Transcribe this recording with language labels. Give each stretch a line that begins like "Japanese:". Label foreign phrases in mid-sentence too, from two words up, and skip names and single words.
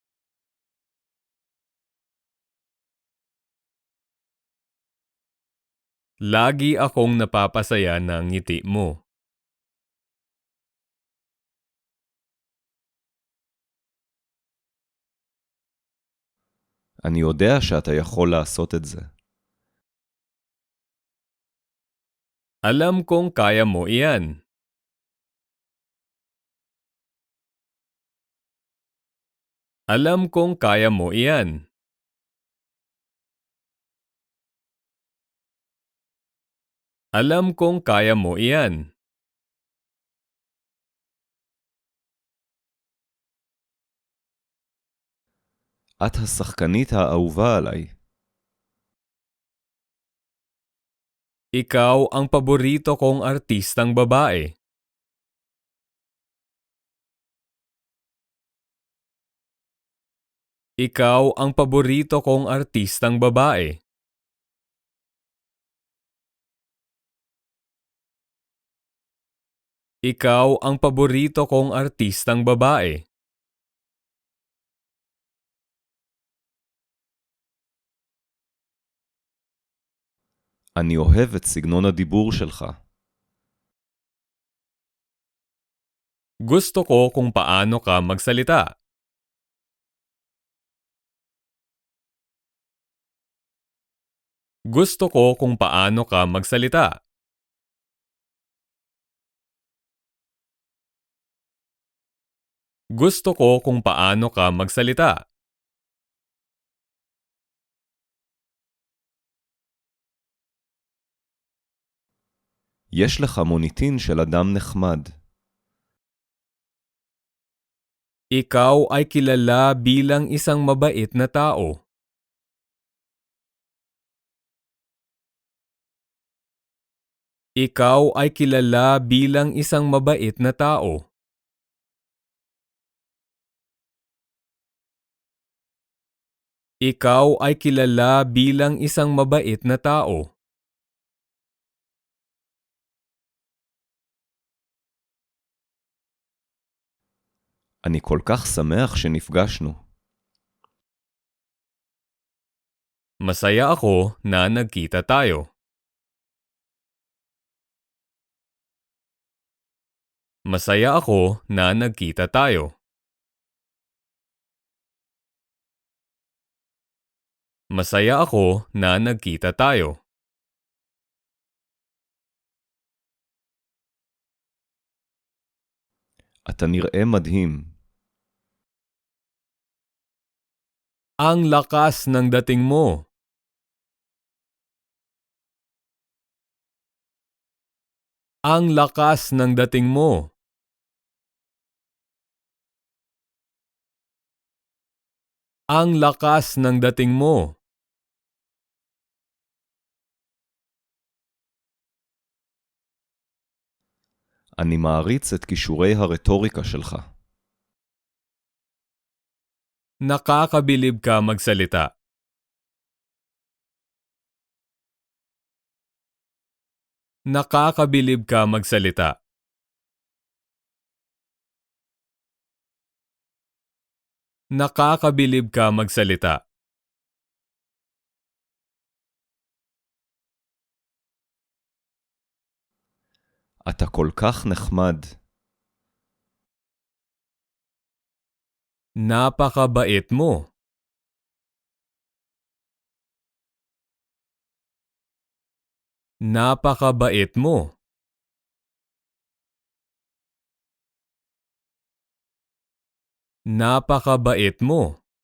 Filipino: Lagi akong napapasaya ng ngiti mo.
Hebrew: אני יודע שאתה יכול לעשות את זה.
Filipino: Alam kong kaya mo iyan. Alam kong kaya mo iyan. Alam kong kaya mo iyan.
Hebrew: את השחקנית האהובה עליי.
Filipino: Ikaw ang paborito kong artistang babae. Ikaw ang paborito kong artistang babae. Ikaw ang paborito kong artistang babae.
Hebrew: אני אוהב את סגנון הדיבור שלך.
Filipino: Gusto ko kung paano ka magsalita. Gusto ko kung paano ka magsalita. Gusto ko kung paano ka magsalita.
Hebrew: יש לך מוניטין של אדם נחמד.
Filipino: Ikaw ay kilala bilang isang mabait na tao. Ikaw ay kilala bilang isang mabait na tao. Ikaw ay kilala bilang isang mabait na tao.
Hebrew: אני כל כך שמח שנפגשנו.
Filipino: Masaya ako na nagkita tayo. Masaya ako na nagkita tayo. Masaya ako na nagkita tayo.
Hebrew: אתה נראה מדהים.
Filipino: Ang lakas ng dating mo. Ang lakas ng dating mo. Ang lakas ng dating mo.
Hebrew: אני מעריץ את כישורי הרטוריקה שלך.
Filipino: Nakakabilib ka magsalita. Nakakabilib ka magsalita. Nakakabilib ka magsalita.
Hebrew: אתה כל כך נחמד.
Filipino: Napakabait mo. Napakabait mo. Napakabait mo.